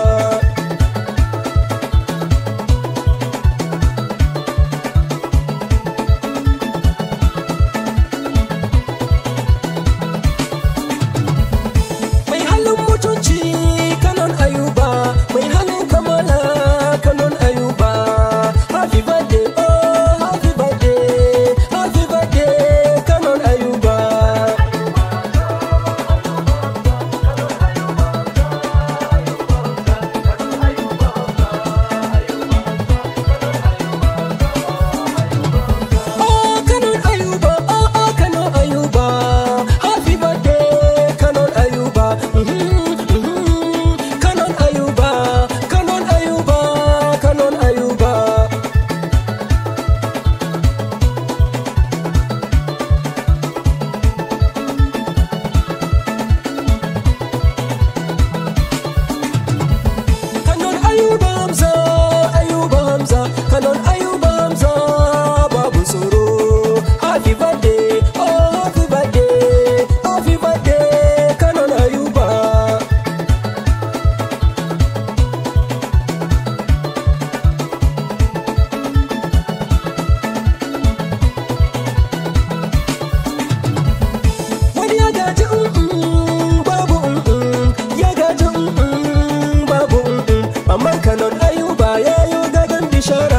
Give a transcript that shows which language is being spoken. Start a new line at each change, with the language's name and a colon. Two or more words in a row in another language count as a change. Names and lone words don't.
Hausa: Mai halin mutunci Kanon Ayuba, mai halin kamala Kanon Ayuba.
English: Happy birthday, oh happy birthday, happy birthday Kanon Ayuba.
Hausa: Oh Kanon Ayuba, oh Kanon Ayuba.
English: Happy birthday Kanon Ayuba.
Hausa: Kanon Ayuba, Kanon Ayuba, Kanon Ayuba. Kanon Ayuba Hamza, Ayuba Hamza. Kanon Ayuba Hamza, babu tsoro.
English: Happy birthday, oh happy birthday, happy birthday Kanon Ayuba.
Hausa: Wani ya gaji babu ya gaji babu amma Kanon Ayuba ya yo gadon bishara.